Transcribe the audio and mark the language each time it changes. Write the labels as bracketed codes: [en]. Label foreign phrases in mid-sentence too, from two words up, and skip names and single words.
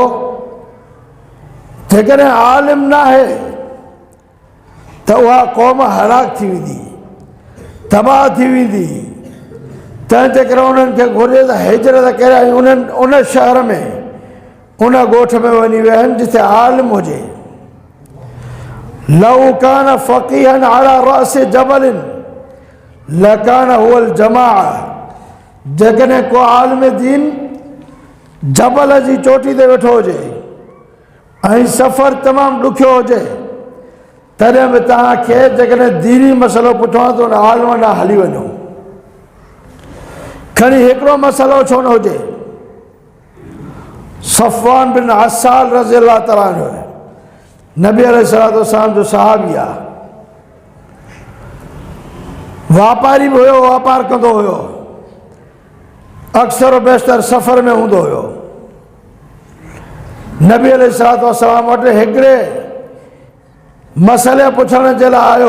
[sd] जेकॾहिं आलिम न आहे त उहा क़ौम हलाक थी वेंदी, तबाह थी वेंदी। तंहिंजे करे उन्हनि खे घुरिजे त हिजरत करे ऐं उन शहर में उन ॻोठ में वञी विहनि जिते आलिम हुजे। [ar] لو كان فقيها على رأس جبل لكان هو الجماع, [sd] जेकॾहिं को आलिम दीन जबल जी चोटी ते वेठो हुजे ऐं सफ़र तमामु ॾुखियो हुजे तॾहिं बि तव्हांखे जेकॾहिं दीनी मसइलो पुछिणो आहे त उन आलिम ॾांहुं हली वञो। खणी हिकिड़ो मसइलो छो न हुजे। सफ़वान बिन अस्साल [ar] رضي الله تعالى عنه [sd] नबी [ar] عليه الصلاة والسلام [sd] जो सहाबी आहे, वापारी बि हुयो, वापार कंदो हुयो, अक्सर बेशितर सफ़र में हूंदो हुयो। नबी [ar] عليه الصلاة والسلام [sd] वटि हिकिड़े मसइले पुछण जे लाइ आयो।